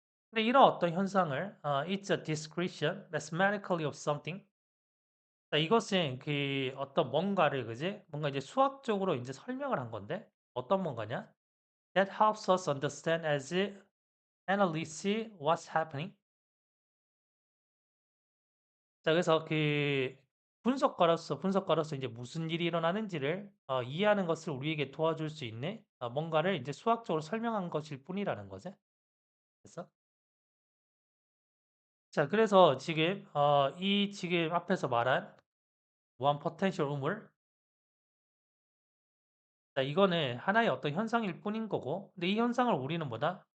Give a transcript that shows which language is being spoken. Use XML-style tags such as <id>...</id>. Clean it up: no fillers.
<ko>근데 이런 어떤 현상을</ko> <en>it's a description mathematically of something.</en> <ko>자, 이것은 그 어떤 뭔가를 그지? 뭔가 이제 수학적으로 이제 설명을 한 건데 어떤 뭔가냐?</ko> <en>That helps us understand as analysts what's happening.</en> <ko>자, 그래서 그 분석가로서 이제 무슨 일이 일어나는지를 이해하는 것을 우리에게 도와줄 수 있는 뭔가를 이제 수학적으로 설명한 것일 뿐이라는 거지. 그래서 자, 그래서 지금 이 지금 앞에서 말한 무한 포텐셜 우물 자, 이거는 하나의 어떤 현상일 뿐인 거고, 근데 이 현상을 우리는 뭐다?</ko>